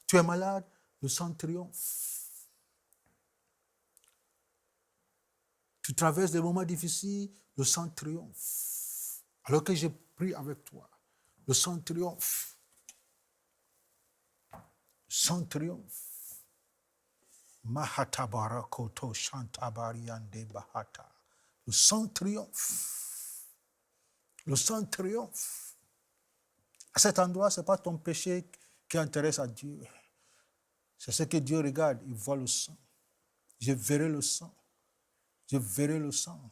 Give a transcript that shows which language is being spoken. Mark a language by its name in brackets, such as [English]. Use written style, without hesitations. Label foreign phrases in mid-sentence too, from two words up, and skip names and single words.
[French] Tu es malade, le sang triomphe. Tu traverses des moments difficiles, le sang triomphe. Alors que je prie avec toi, le sang triomphe. Le sang triomphe. Mahata barakoto shantabariande bahata. Le sang triomphe. Le sang triomphe. À cet endroit, ce n'est pas ton péché qui intéresse à Dieu. C'est ce que Dieu regarde. Il voit le sang. Je verrai le sang. Je verrai le sang.